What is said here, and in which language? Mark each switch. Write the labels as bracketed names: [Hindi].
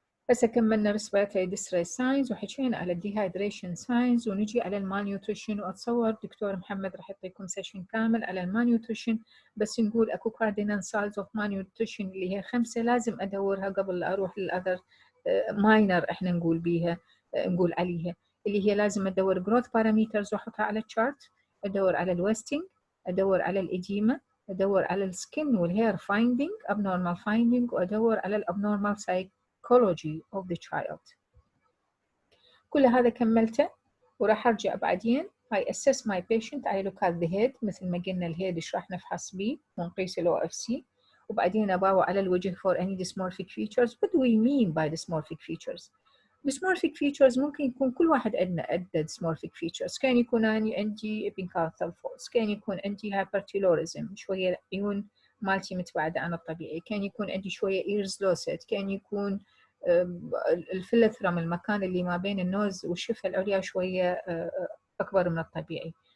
[Arabic] هسه كملنا respiratory distress signs وحكينا على dehydration signs، ونجي على malnutrition. واتصور دكتور محمد راح يعطيكم سيشن كامل على malnutrition، بس نقول اكو [English] cardinal signs of malnutrition [Arabic] اللي هي 5 لازم ادورها قبل لا اروح للاذر minor احنا نقول بيها نقول عليها، اللي هي لازم ادور growth parameters واحطها على الشارت، ادور على الويستنج، ادور على الاديمه، ادور على السكن والهير finding abnormal finding، وادور على الابنورمال psychology of the child. كل هذا كملته وراح ارجع بعدين [English] I assess my patient. I look at the head [Arabic] مثل ما قلنا الهيد ايش راح نفحص بيه ونقيس ال OFC، وبعدين اباوع على الوجه [English] for any dysmorphic features. What do we mean by dysmorphic features? [Arabic] dysmorphic features ممكن يكون كل واحد عندنا dysmorphic features. كان يكون أنا عندي epicantral folds، كان يكون عندي hypertelorism شوية عيون مالتي متباعدة عن الطبيعي، كان يكون عندي شوية ears losed، كان يكون الفلثرم المكان اللي ما بين النوز والشفة العليا شوية أكبر من الطبيعي.